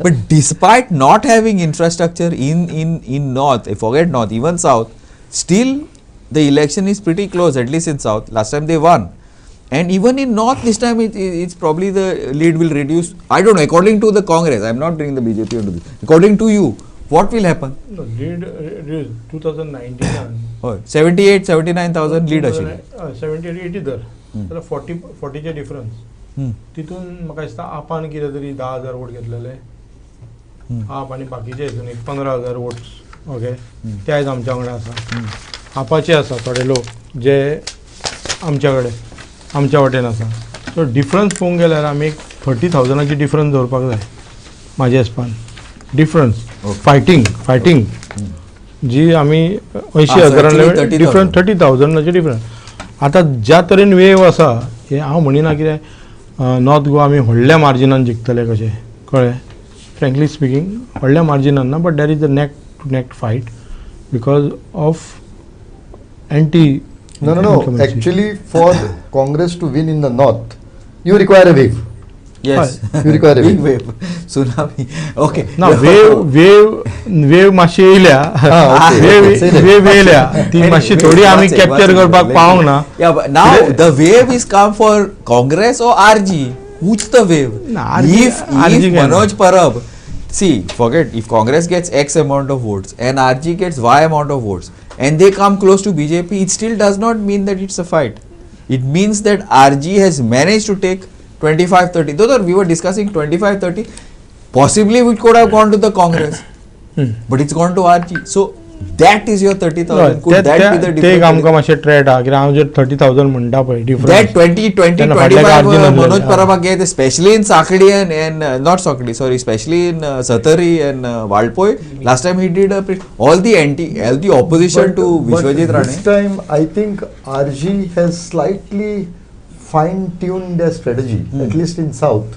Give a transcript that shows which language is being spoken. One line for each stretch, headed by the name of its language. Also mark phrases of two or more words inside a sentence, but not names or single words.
English: But despite not having infrastructure in North, forget North, even South, still the election is pretty close, at least in South. Last time they won. And even in North, this time it's probably the lead will reduce. I don't know, according to the Congress, I'm not bringing the BJP into this. According to you, what will happen? No, lead 2019
Konkani: 78, 79,000 lead असेल. 78-80 दर जाल्यार 40चे डिफरन्स तितून म्हाका दिसता आपान कितें तरी 10,000 वोट घेतलेले आप आनी बाकीचे हितून एक 15,000
English: votes okay
Konkani: ते आयज आमच्या वांगडा आसा आपाचे आसा थोडे लोक जे आमच्या वाटेन आसा
English: so difference
Konkani: पळोवंक गेल्यार आमी एक 30,000ची डिफरन्स दवरपाक जाय म्हाज्या हिसपान
English: difference fighting
Konkani: जी आमी 80,000 डिफरन्स 30,000चे डिफरन्स आतां ज्या तरेन वेव आसा हे हांव म्हणिना कितें नॉर्थ गोवा आमी व्हडल्या मार्जिनान जिखतले कशें कळ्ळें
English: frankly speaking
Konkani: व्हडल्या मार्जिनान ना
English: but there is a neck to neck fight because of anti No. Actually, for Congress to win in the north, you require a wave. Yes. You require a Big wave. wave. Tsunami. Okay.
Konkani: ना वेव मातशी येयल्या
English: okay. Say that.
Konkani: वेव येयल्या ती मातशी थोडी आमी कॅप्चर करपाक पावंक ना
English: Yeah, but now the wave is come for Congress or RG? Who's the wave? No, RG If can. Manoj Parab, see, forget if Congress gets X amount of votes and RG gets Y amount of votes and they come close to BJP, it still does not mean that it's a fight. It means that RG has managed to take 25-30. Though we were discussing 25-30, possibly we could have gone to the Congress, but it's gone to RG. So that is your 30,000. Could that be the
Konkani: ते
English: difference?
Konkani: आमकां मातशें ट्रेड आहा कित्याक हांव जर 30,000 म्हणटा पळय
English: That डिफरन्स 20, Then 25 Margin and Manoj yeah. Parab get, especially in Sakadi and not Sakadi, sorry, especially in Satari and Valpoi. Last time he did all the opposition to Vishwajit This Rane. time, I think RG has slightly fine-tuned their strategy, at least in south.